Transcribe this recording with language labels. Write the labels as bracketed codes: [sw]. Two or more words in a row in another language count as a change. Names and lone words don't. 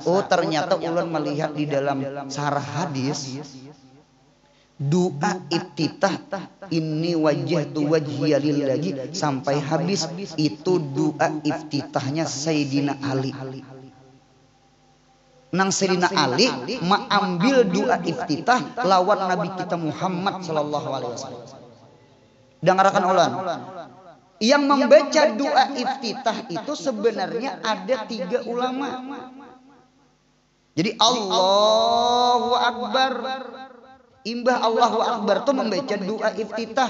[bjn] Oh ternyata ulun melihat di dalam sarah hadis doa iftitah ini [ar] وجهت وجهي لله [bjn] sampai habis itu doa iftitahnya Sayyidina Ali. Nang Sayyidina Ali mengambil doa iftitah lawan Nabi kita Muhammad [ar] صلى الله عليه وسلم. [bjn] Dengarkan ulang. Yang membaca doa iftitah itu sebenarnya ada 3 ulama. Jadi [ar] الله أكبر. [bjn] Imbah [ar] الله أكبر [bjn] itu membaca doa iftitah.